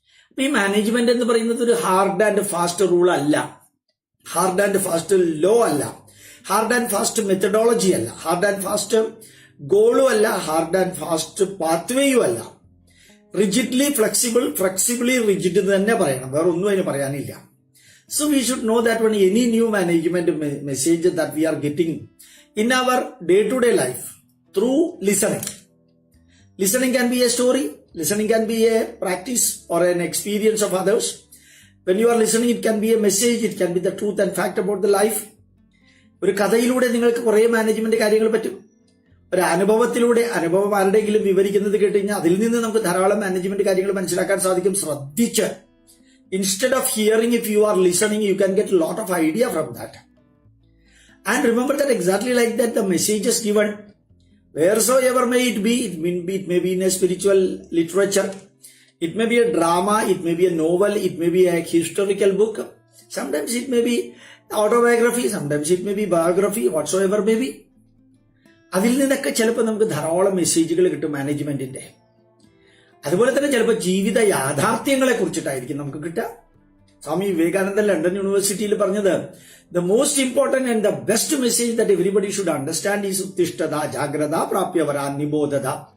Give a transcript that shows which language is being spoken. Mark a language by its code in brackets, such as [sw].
[ml] അപ്പൊ ഈ മാനേജ്മെന്റ് എന്ന് പറയുന്നത് ഒരു ഹാർഡ് ആൻഡ് ഫാസ്റ്റ് റൂൾ അല്ല, ഹാർഡ് ആൻഡ് ഫാസ്റ്റ് ലോ അല്ല, ഹാർഡ് ആൻഡ് ഫാസ്റ്റ് മെത്തഡോളജി അല്ല, ഹാർഡ് ആൻഡ് ഫാസ്റ്റ് ഗോളും അല്ല, ഹാർഡ് ആൻഡ് ഫാസ്റ്റ് പാത്വേയും അല്ല. [en] rigidly flexible, flexibly rigid [ml] തന്നെ പറയണം, വേറെ ഒന്നും അതിന് പറയാനില്ല. [en] So we should know that when any new management message that we are getting in our day-to-day life through listening. Listening can be a story, listening can be a practice or an experience of others. When you are listening, it can be a message, it can be the truth and fact about the life. [ml] ഒരു കഥയിലൂടെ നിങ്ങൾക്ക് കുറെ management കാര്യങ്ങൾ പറ്റും. ഒരു അനുഭവത്തിലൂടെ, അനുഭവം ആരുടെയെങ്കിലും വിവരിക്കുന്നത് കേട്ട് കഴിഞ്ഞാൽ അതിൽ നിന്ന് നമുക്ക് ധാരാളം മാനേജ്മെന്റ് കാര്യങ്ങൾ മനസ്സിലാക്കാൻ സാധിക്കും. [en] ശ്രദ്ധിച്ച്, instead of hearing, if you are listening, you can get a lot of idea from that. And remember that exactly like that, the messages given, wheresoever may it be, it may be in a spiritual literature, it may be a drama, it may be a novel, it may be a historical book, sometimes it may be autobiography, sometimes it may be biography, whatsoever may be. [ml] അതിൽ നിന്നൊക്കെ ചിലപ്പോൾ നമുക്ക് ധാരാളം മെസ്സേജുകൾ കിട്ടും മാനേജ്മെന്റിന്റെ. അതുപോലെ തന്നെ ചിലപ്പോൾ ജീവിത യാഥാർത്ഥ്യങ്ങളെ കുറിച്ചിട്ടായിരിക്കും നമുക്ക് കിട്ടുക. സ്വാമി വിവേകാനന്ദൻ ലണ്ടൻ യൂണിവേഴ്സിറ്റിയിൽ പറഞ്ഞത്, [en] the most important and the best message that everybody should understand is [sa] ഉത്തിഷ്ഠത ജാഗ്രത പ്രാപ്യവരാ നിബോധത.